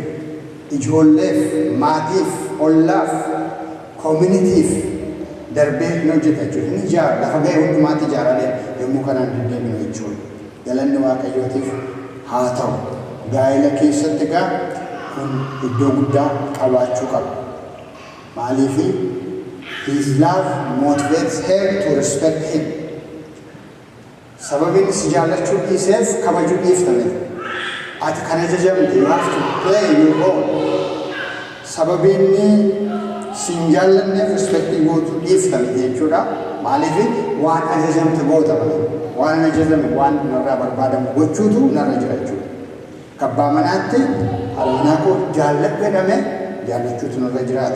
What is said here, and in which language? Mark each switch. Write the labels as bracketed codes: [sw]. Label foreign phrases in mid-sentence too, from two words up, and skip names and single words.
[om] Ijoolleef, maatiif, ollaaf, communityif darbee hin hojjeta jechuudha. Inni ijaara lafa ga'e hundumaatti ijaarame yommuu kanaan deddeebinu jechuudha. Galanni waaqayyootiif haa ta'u. Gaa'ela keessatti egaa kun iddoo guddaa qabaachuu qaba. [en] Maaliif his love motivates her to respect him. [om] Sababiin si jaallachuu dhiiseef kabajuu dhiiftame. Ati kan ajajamte [en] you have to play your role. [om] sababiinni siin jaallanneef rispektii gootuu dhiiftame jechuudha. Maaliif waan ajajamte goota malee waan ajajame waan narraa barbaadamu gochuutu narra jira jechuudha. Kabbaa manaatti haadha manaa koo jaalladhu jedhame jaallachuutu narra jiraata.